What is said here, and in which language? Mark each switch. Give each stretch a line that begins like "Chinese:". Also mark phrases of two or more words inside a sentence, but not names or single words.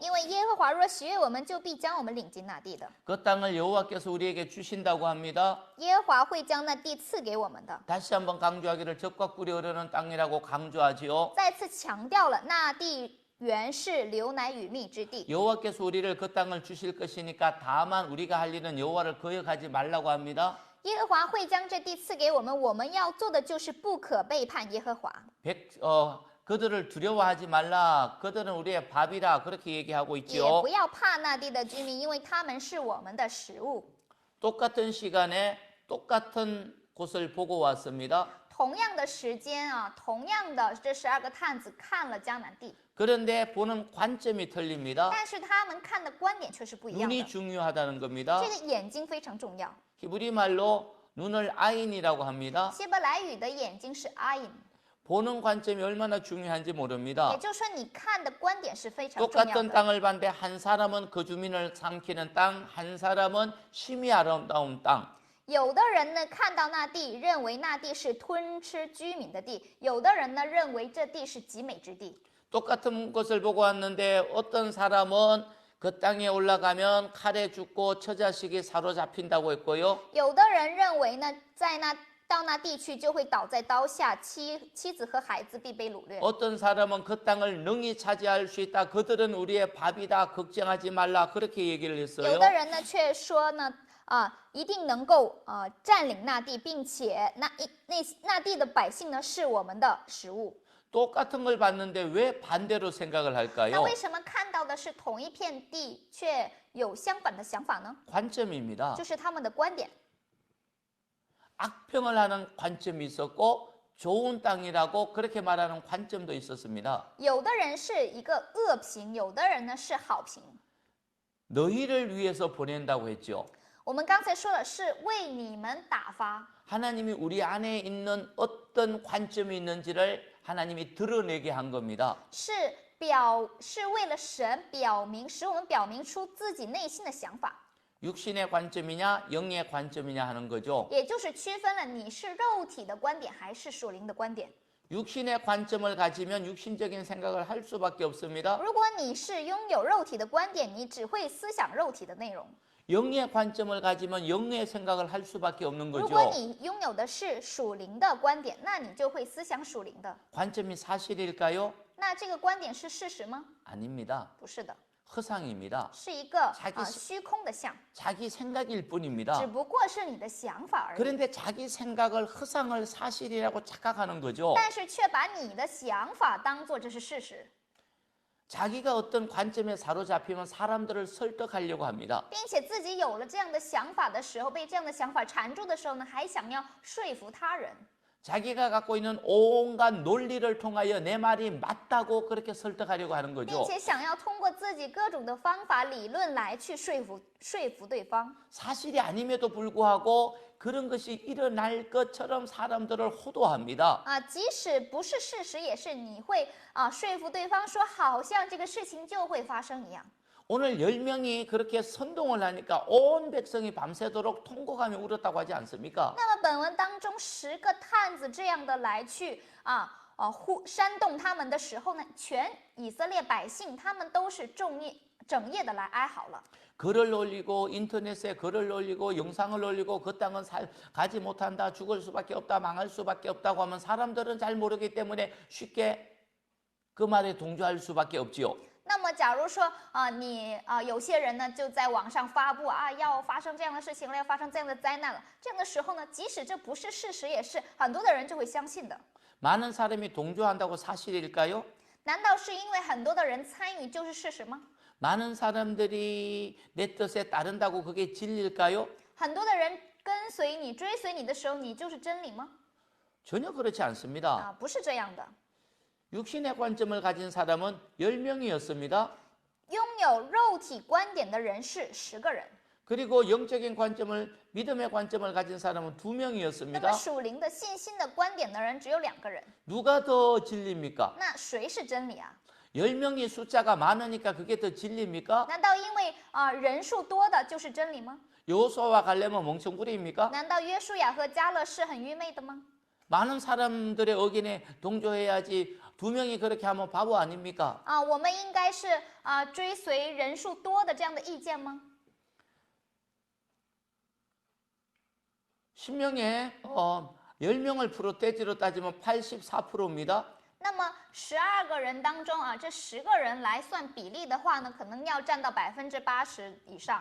Chinese: 因为耶和华若喜悦我们，就必将我们领进那地的。
Korean: 그 땅을 여호와께서 우리에게 주신다고 합니다.
Chinese: 耶和华会将那地赐给我们的。
Korean: 다시 한번 강조하기를 젖과 꿀이 흐르는 땅이라고 강조하지요.
Chinese: 再次强调了那地原是流奶与蜜之地。
Korean: 여호와께서 우리를 그 땅을 주실 것이니까 다만 우리가 할 일은 여호와를 거역하지 말라고 합니다.
Chinese: 耶和华会将这地赐给我们，我们要做的就是不可背叛耶和华。
Korean: 그들을 두려워하지 말라. 그들은 우리의 밥이라 그렇게 얘기하고 也 있죠.
Chinese: 不要怕那地的居民，因为他们是我们的食物。
Korean: 똑같은 시간에 똑같은 곳을 보고 왔습니다.
Chinese: 同样的时间啊，同样的这12个探子看了迦南地，
Korean: 그런데 보는 관점이 틀립니다.
Chinese: 但是他们看的观点却是不一样
Korean: 눈이 的。 중요하다는 겁니다.
Chinese: 这个眼睛非常重要。
Korean: 히브리 말로 눈을 아인이라고 합니다.
Chinese: 希伯来语的眼睛是 ayin，
Korean: 보는 관점이 얼마나 중요한지 也 모릅니다.
Chinese: 就是说你看的观点是非常重要
Korean: 똑같은 的。 땅을 봤는데 한 사람은 그 주민을 삼키는 땅, 한 사람은 심히 아름다운 땅.
Chinese: 有的人呢看到那地，认为那地是吞吃居民的地；有的人呢认为这地是极美之地。
Korean: 똑같은 것을 보고 왔는데 어떤 사람은 그 땅에 올라가면 칼에 죽고 처자식이 사로잡힌다고 했고요.
Chinese: 有的人认为呢，到那地去就会倒在刀下，妻子和孩子必被掳掠。
Korean: 어떤 사람은 그 땅을 능히 차지할 수 있다. 그들은 우리의 밥이다. 걱정하지 말라. 그렇게 얘기를 有 했어요.
Chinese: 的人呢却说呢，一定能够占领那地，并且那地的百姓呢是我们的食物。
Korean: 똑같은 걸 봤는데 왜 반대로 생각을 那 할까요?
Chinese: 为什么看到的是同一片地，却有相反的想法呢？
Korean: 관점입니다.
Chinese: 就是他们的观点。
Korean: 악평을 하는 관점이 있었고 좋은 땅이라고 그렇게 말하는 관점도 있었습니다.
Chinese: 有的人是一个恶评，有的人呢是好评。
Korean: 너희를 위해서 보낸다고 했죠.
Chinese: 我们刚才说的是为你们打发，
Korean: 하나님이 우리 안에 있는 어떤 관점이 있는지를 하나님이 드러내게 한 겁니다.
Chinese: 是为了神使我们表明出自己内心的想法，
Korean: 육신의 관점이냐 영의 관점이냐 하는 거죠.
Chinese: 也就是区分了你是肉体的观点还是属灵的观点。
Korean: 육신의 관점을 가지면 육신적인 생각을 할 수밖에 없습니다.
Chinese: 如果你是拥有肉体的观点，你只会思想肉体的内容；
Korean: 영의 관점을 가지면 영의 생각을 할 수밖에 없는 如果 거죠.
Chinese: 你拥有的是属灵的观点，那你就会思想属灵的。
Korean: 관점이 사실일까요?
Chinese: 那这个观点是事实吗？
Korean: 아닙니다.
Chinese: 不是的，
Korean: 허상입니다.
Chinese: 是一个
Korean: 자기
Chinese: 虚空的像，
Korean: 자기 생각일 只 뿐입니다.
Chinese: 不过是你的想法而已。
Korean: 그런데 자기 생각을 허상을 사실이라고 착각하는 거죠.
Chinese: 但是却把你的想法当做这是事实，
Korean: 자기가 어떤 관점에 사로잡히면 사람들을 설득하려고 합니다.
Chinese: 并且自己有了这样的想法的时候，被这样的想法缠住的时候呢，还想要说服他人，
Korean: 자기가 갖고 있는 온갖 논리를 통하여 내 말이 맞다고 그렇게 설득하려고 하는 并 거죠.
Chinese: 且想要通过自己各种的方法理论来去说服对方。
Korean: 사실이 아님에도 불구하고 그런 것이 일어날 것처럼 사람들을 호도합니다.
Chinese: 即使不是事实，也是你会说服对方说，好像这个事情就会发生一样。
Korean: 오늘 10명이 그렇게 선동을 하니까 온 백성이 밤새도록 통곡하며 울었다고 하지 않습니까?
Chinese: 那么本文当中10个探子这样的来去煽动他们的时候呢，全以色列百姓他们都是整夜的来哀嚎了。
Korean: 글을 올리고 인터넷에 글을 올리고 영상을 올리고 그 땅은 가지 못한다, 죽을 수밖에 없다, 망할 수밖에 없다고 하면 사람들은 잘 모르기 때문에 쉽게 그 말에 동조할 수밖에 없지요.
Chinese: 那么，假如说有些人呢就在网上发布要发生这样的事情了，要发生这样的灾难了，这样的时候呢，即使这不是事实，也是很多的人就会相信的。
Korean: 많은 사람이 동조한다고 사실일까요?
Chinese: 难道是因为很多的人参与就是事实吗？
Korean: 많은 사람들이 내 뜻에 따른다고 그게 진리일까요?
Chinese: 很多的人跟随你、追随你的时候，你就是真理吗？
Korean: 전혀 그렇지 않습니다.
Chinese: 不是这样的。
Korean: 육신의 관점을 가진 사람은 10명이었습니다.
Chinese: 拥有肉体观点的人是10个人，
Korean: 그리고 영적인 관점을 믿음의 관점을 가진 사람은 那么 2명이었습니다.
Chinese: 属灵的信心的观点的人只有2个人，
Korean: 누가 더 진리입니까?
Chinese: 那谁是真理啊？
Korean: 10명이 숫자가 많으니까 그게 더 진리입니까?
Chinese: 难道因为人数多的就是真理吗？
Korean: 여호수아와 갈렙은 멍청부리입니까?
Chinese: 难道约书亚和迦勒是很愚昧的吗？
Korean: 많은 사람들의 의견에 동조해야지 2명이 그렇게 하면 바보 아닙니까?
Chinese: 我们应该是追随人数多的这样的意见吗？
Korean: 10명에 10명을 프로테지로 따지면 84%입니다.
Chinese: 那么12个人当中啊，这10个人来算比例的话呢，可能要占到80%以上